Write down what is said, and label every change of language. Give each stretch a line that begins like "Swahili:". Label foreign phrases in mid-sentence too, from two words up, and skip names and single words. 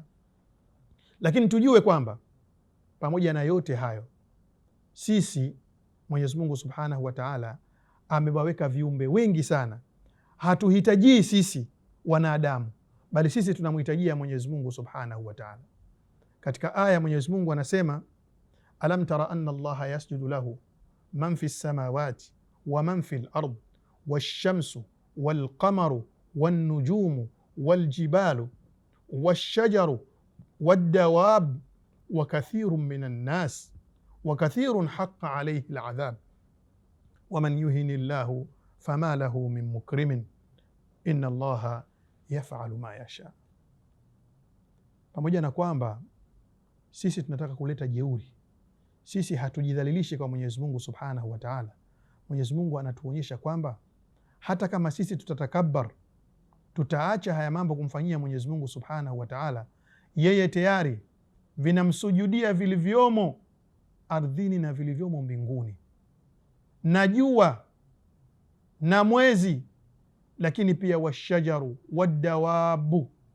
Swahili: Lakini tujue kwamba pamoja na yote hayo, sisi Mwenyezi Mungu
Arabic: سبحانه وتعالى
Swahili: amewaweka viumbe wengi sana. Hatuhitajii sisi wanadamu, bali sisi tunamhitajia Mwenyezi Mungu
Arabic: سبحانه وتعالى.
Swahili: Katika aya Mwenyezi Mungu anasema,
Arabic: ألم تر أن الله يسجد له من في السماوات ومن في الأرض والشمس والقمر والنجوم والجبال والشجر والدواب وكثير من الناس وكثير حق عليه العذاب ومن يهن الله فما له من مكرم إن الله يفعل ما يشاء.
Swahili: Pamoja na kwamba sisi tunataka kuleta jeuri, sisi hatujidhalilishi kwa Mwenyezi Mungu
Arabic: سبحانه وتعالى.
Swahili: Mwenyezi Mungu anatuonyesha kwamba hata kama sisi tutatakabbar, tutaacha haya mambo kumfanyia Mwenyezi Mungu
Arabic: سبحانه وتعالى,
Swahili: yeye tayari vinamsujudia vilivyomo ardhini na vilivyomo mbinguni, na jua na mwezi, lakini pia
Arabic: والشجر والدواب,